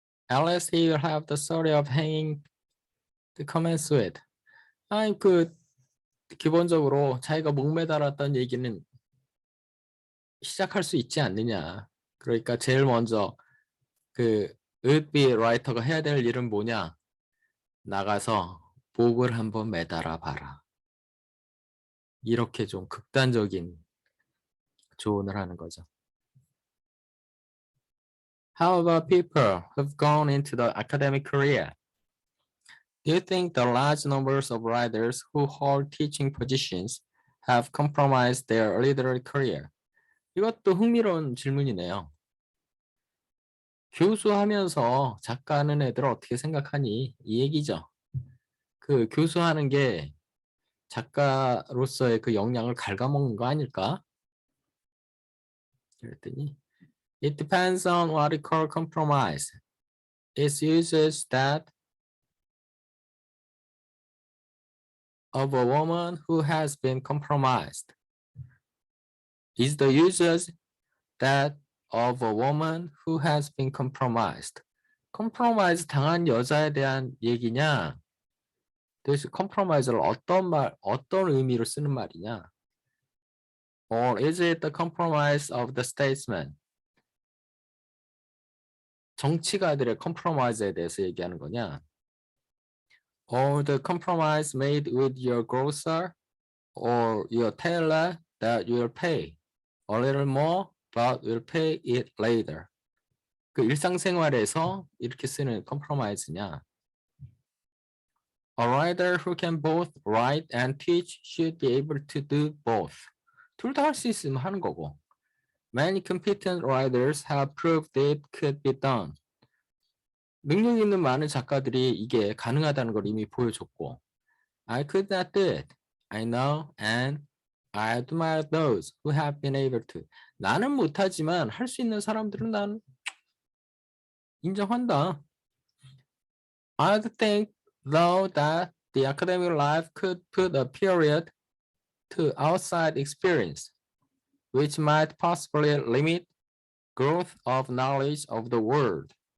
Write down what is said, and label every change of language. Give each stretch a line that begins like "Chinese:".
English: Unless he will have the story of hanging to commence with.
Korean: 아니 기본적으로 자기가 목매달았던 얘기는 시작할 수 있지 않느냐. 그러니까 제일 먼저 그 would-be writer가 해야 될 일은 뭐냐. 나가서 목을 한번 매달아 봐라. 이렇게 좀 극단적인 조언을 하는 거죠.
English: How about people who've gone into the academic career? Do you think the large numbers of writers who hold teaching positions have compromised their literary career?
Korean: 이것도 흥미로운 질문이네요. 교수하면서 작가하는 애들 어떻게 생각하니? 이 얘기죠. 그 교수하는 게 작가로서의 그 역량을 갉아먹는 거 아닐까? 그랬더니
English: It depends on what you call compromise. It uses that of a woman who has been compromised. Is the usage that of a woman who has been compromised.
Korean: compromise 당한 여자에 대한 얘기냐? 도대체 compromise를 어떤 의미로 쓰는 말이냐?
English: Or is it the compromise of the statesman?
Korean: 정치가들의 compromise에 대해서 얘기하는 거냐?
English: Or the compromise made with your grocer or your tailor that you'll pay a little more but will pay it later.
Korean: 그 일상생활에서 이렇게 쓰는 compromise냐?
English: A writer who can both write and teach should be able to do both.
Korean: 둘 다 할 수 있으면 하는 거고.
English: Many competent writers have proved it could be done.
Korean: 능력 있는 많은 작가들이 이게 가능하다는 걸 이미 보여줬고.
English: I could not do it. I know and I admire those who have been able to.
Korean: 나는 못하지만 할 수 있는 사람들은 난 인정한다.
English: I think though that the academic life could put a period to outside experience, which might possibly limit growth of knowledge of the world.